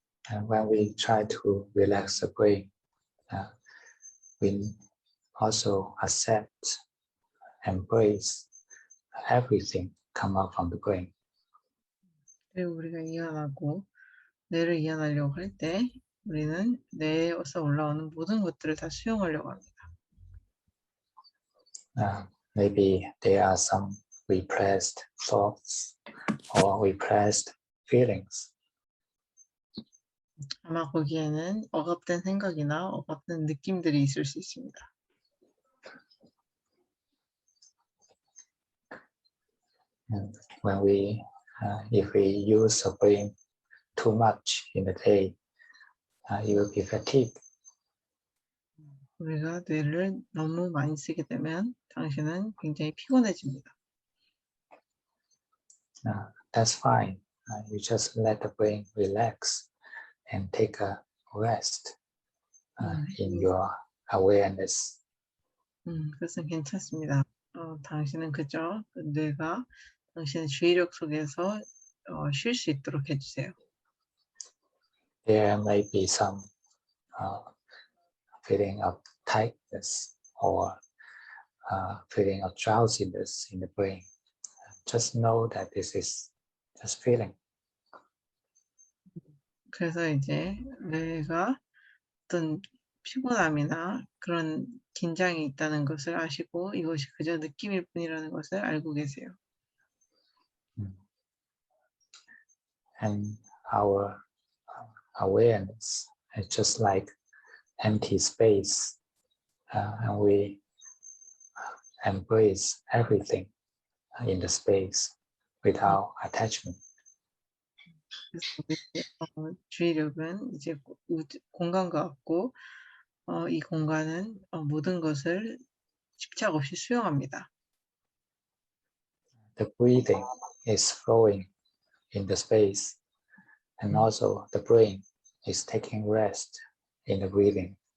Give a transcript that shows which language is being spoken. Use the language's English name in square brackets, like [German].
[English] And when we try to relax the brain, we also accept, embrace everything come out from the brain. [Korean] 그리고 우리가 이완하고 뇌를 이완하려고 할 때 우리는 뇌에서 올라오는 모든 것들을 다 수용하려고 합니다. [English] Maybe there are some repressed thoughts or repressed feelings. [Korean] 아마 거기에는 억압된 생각이나 억압된 느낌들이 있을 수 있습니다. [English] And when if we use the brain too much in the day, you will be fatigued. [Korean] 우리가 뇌를 너무 많이 쓰게 되면 당신은 굉장히 피곤해집니다. [English] That's fine. You just let the brain relax and take a rest in your awareness. [Korean] 그것은 괜찮습니다. 당신은 그저 뇌가 당신의 주의력 속에서 쉴 수 있도록 해주세요. [English] There may be some feeling of tightness or feeling of drowsiness in the brain. Just know that this is just feeling. [Korean] 그래서 이제 뇌가 어떤 피곤함이나 그런 긴장이 있다는 것을 아시고 이것이 그저 느낌일 뿐이라는 것을 알고 계세요. [English] And our awareness is just like empty space, and we embrace everything in the space without attachment. [Korean] 그래서 주의력은 이제 공간과 같고 이 공간은 모든 것을 집착 없이 수용합니다. [English] The breathing is flowing in the space, and also the brain is taking rest in the breathing.